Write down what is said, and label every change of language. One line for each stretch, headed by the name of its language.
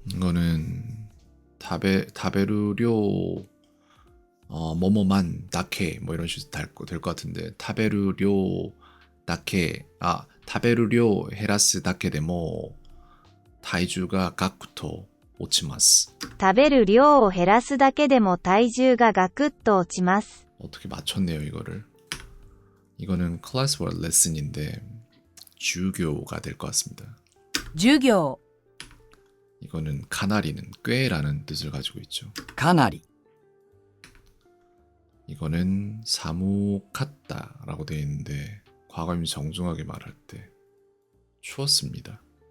Korean: 이거는 타베르료 뭐뭐만 다케 뭐 이런 식으로 될 것 같은데 타베르료 다케
Japanese: 타베르료 헤라스 다케 데모 타이주가 가쿠토 오치마스. 食べる量を減らすだけでも体重がガクッと落ちます。
Korean: 어떻게 맞췄네요 이거를. 이거는 클래스월 레슨인데 주교가 될 것 같습니다.
Japanese: 授業、
Korean: 이거는 카나리는 꽤라는 뜻을 가지고 있죠.
Japanese: かなり、
Korean: 이거는 사무카다라고 되어 있는데 과거임 정중하게 말할 때 추웠습니다.